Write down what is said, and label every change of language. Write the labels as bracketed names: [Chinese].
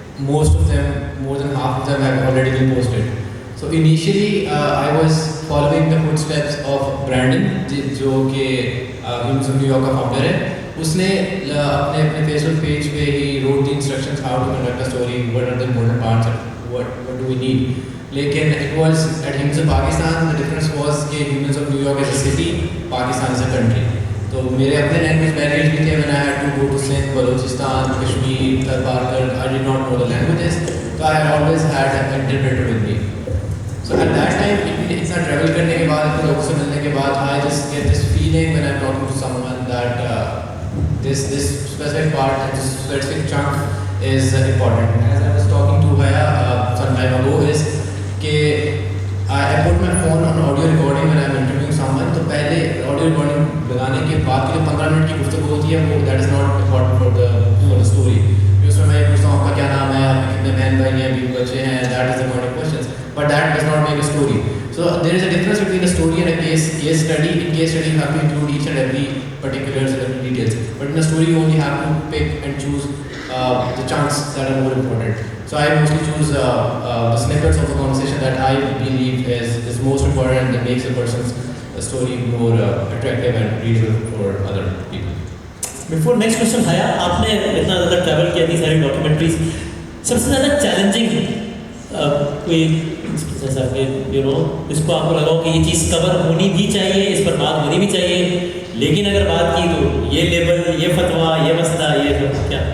[English] most of them more than half of them have already been posted so initially I was following the footsteps of Brandon [Hindi] जो कि New York का founder है उसने अपने Facebook page पे ही [English] wrote the instructions how to conduct a story what are the important parts what do we need लेकिन it was at humans of Pakistan the difference was कि humans of New York as a city Pakistan as a country तो [Hindi] तो मेरे अपने language barriers भी थे. [English] When I had to go to Sindh, Balochistan, Kashmir, Tarparkar, I did not know the languages, so I always had an interpreter with me. So at that time, [Hindi] इतना travel करने के बाद, [English] इतने लोगों से मिलने के बाद, I just get this feeling when I'm talking to someone that this specific part and this specific chunk is important. As I was talking to Haya some time ago, is कि I put my phone on audio recording when I'm interviewing someone. [Hindi] तो पहले audio recording लगाने के बाद के लिए 15 minute की गुफ्तगू होती है, वो [English] that is not important for the story. [Hindi] उसमें मैं पूछता हूँ आपका क्या नाम है, आपके कितने बहन भाई हैं, बीवी बच्चे हैं, [English] that is the important questions. But that does not make a story. So there is a difference between a story and a case study. In case study, you have to include each and every particulars and every details. But in a story, you only have to pick and choose the chunks that are more important. So I mostly choose the snippets of the conversation that I believe is most important and that makes a person's story more attractive and readable for other people. Before next question, [Hindi] Haya, आपने इतना ज़्यादा travel किया, इतनी सारी documentaries, सबसे ज़्यादा challenging कोई जैसा कि इसको आपको लगा हो कि ये चीज़ कवर होनी भी चाहिए, इस पर बात होनी भी चाहिए, लेकिन अगर बात की तो ये लेबल, ये फतवा, ये मसला, ये सब क्या?